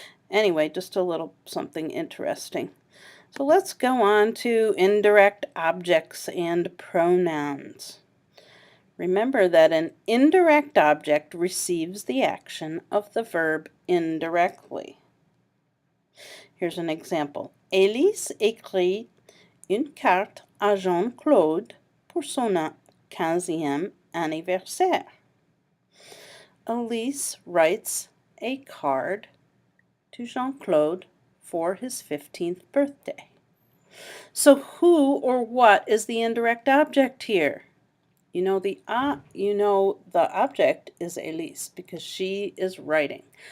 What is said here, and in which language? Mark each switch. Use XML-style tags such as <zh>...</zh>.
<en>Anyway, just a little something interesting. So let's go on to indirect objects and pronouns. Remember that an indirect object receives the action of the verb indirectly. Here's an example.</en> <fr>Élise écrit une carte à Jean-Claude pour son 15e anniversaire.</fr> <en>Elise writes a card to Jean-Claude for his 15th birthday. So who or what is the indirect object here? You know the object is Elise because she is writing.</en>